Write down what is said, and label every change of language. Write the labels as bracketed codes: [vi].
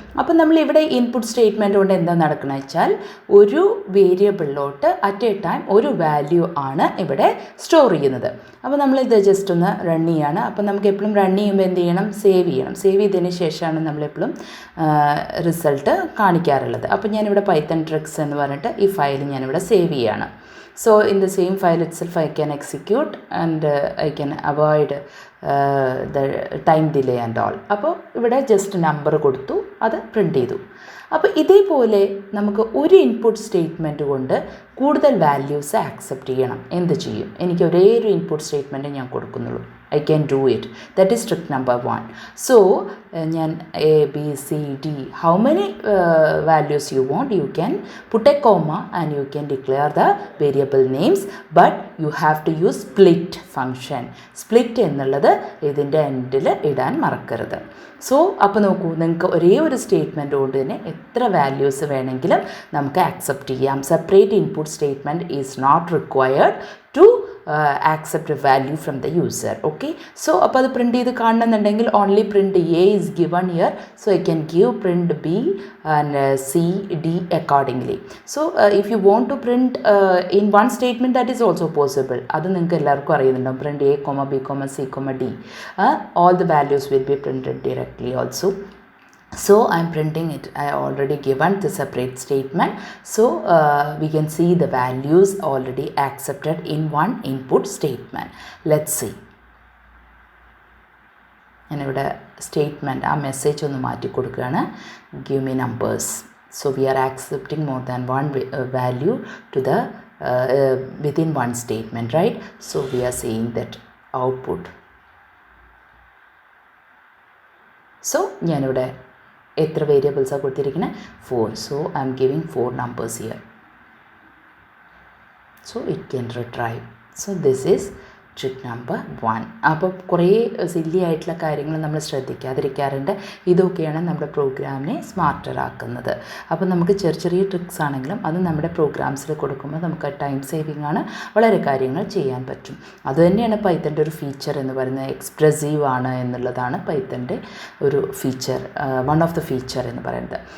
[ml] അപ്പം നമ്മളിവിടെ input statement കൊണ്ട് എന്താ നടക്കുന്നത് വെച്ചാൽ ഒരു വേരിയബിളിലോട്ട് [en] at a time [ml] ഒരു വാല്യൂ ആണ് ഇവിടെ സ്റ്റോർ ചെയ്യുന്നത്. അപ്പോൾ നമ്മളിത് ജസ്റ്റ് ഒന്ന് റൺ ചെയ്യാണ്. അപ്പം നമുക്ക് എപ്പോഴും റൺ ചെയ്യുമ്പോൾ എന്ത് ചെയ്യണം, സേവ് ചെയ്യണം. സേവ് ചെയ്തതിന് ശേഷമാണ് നമ്മളെപ്പോഴും റിസൾട്ട് കാണിക്കാറുള്ളത്. അപ്പോൾ ഞാനിവിടെ പൈത്തൺ ട്രിക്സ് എന്ന് പറഞ്ഞിട്ട് ഈ ഫയൽ ഞാനിവിടെ സേവ് ചെയ്യാണ്. [en] So in the same file itself I can execute and I can avoid the time delay and all. [ml] അപ്പോൾ ഇവിടെ ജസ്റ്റ് നമ്പർ കൊടുത്തു, അത് പ്രിൻ്റ് ചെയ്തു. അപ്പോൾ ഇതേപോലെ നമുക്ക് ഒരു ഇൻപുട്ട് സ്റ്റേറ്റ്മെൻറ്റ് കൊണ്ട് കൂടുതൽ വാല്യൂസ് ആക്സെപ്റ്റ് ചെയ്യണം. എന്ത് ചെയ്യും, എനിക്ക് ഒരേ ഒരു ഇൻപുട്ട് സ്റ്റേറ്റ്മെൻറ്റ് ഞാൻ കൊടുക്കുന്നുള്ളൂ. [en] I can do it. That is trick number 1. So ഞാൻ A, B, C, D how many values you want, you can put a comma and you can declare the variable names, but you have to use split function. [ml] split എന്നുള്ളത് ഇതിൻ്റെ എൻഡിൽ ഇടാൻ മറക്കരുത്. So അപ്പോൾ നോക്കൂ, നിങ്ങൾക്ക് ഒരേ ഒരു സ്റ്റേറ്റ്മെൻറ്റ് കൊണ്ട് തന്നെ എത്ര വാല്യൂസ് വേണമെങ്കിലും നമുക്ക് ആക്സെപ്റ്റ് ചെയ്യാം. [en] Separate input statement is not required to accept a value from the user. Okay, so [ml] അപ്പോൾ അത് പ്രിൻ്റ് ചെയ്ത് കാണണമെന്നുണ്ടെങ്കിൽ [en] Only print a is given here. So I can give print b and c d accordingly. So if you want to print in one statement that is also possible. [ml] അത് നിങ്ങൾക്ക് എല്ലാവർക്കും അറിയുന്നുണ്ടാവും. [en] Print a comma b comma c comma d, all the values will be printed directly also. So I am printing it. I already given the separate statement. So we can see the values already accepted in one input statement. Let's see. [ml] ഞാനിവിടെ statement ആ message ഒന്ന് മാറ്റി കൊടുക്കുകയാണ്. [en] Give me numbers. So we are accepting more than one value to the within one statement, right? So we are saying that output. [ml] So ഞാനിവിടെ എത്ര വേരിയബിൾസാണ് കൊടുത്തിരിക്കുന്നത്, 4. [en] So I am giving 4 numbers here. So it can retrieve. So this is trick number 1. [ml] അപ്പോൾ കുറേ silly ആയിട്ടുള്ള കാര്യങ്ങൾ നമ്മൾ ശ്രദ്ധിക്കാതിരിക്കാറുണ്ട്. ഇതൊക്കെയാണ് നമ്മുടെ പ്രോഗ്രാമിനെ സ്മാർട്ടറാക്കുന്നത്. അപ്പോൾ നമുക്ക് ചെറിയ ചെറിയ ട്രിക്സ് ആണെങ്കിലും അത് നമ്മുടെ പ്രോഗ്രാംസിൽ കൊടുക്കുമ്പോൾ നമുക്ക് ടൈം സേവിങ് ആണ്, വളരെ കാര്യങ്ങൾ ചെയ്യാൻ പറ്റും. അതുതന്നെയാണ് പൈത്തൻ്റെ ഒരു ഫീച്ചർ എന്ന് പറയുന്നത്. എക്സ്പ്രസീവ് ആണ് എന്നുള്ളതാണ് പൈത്തൻ്റെ ഒരു feature, [en] one of the feature [ml] എന്ന് പറയുന്നത്.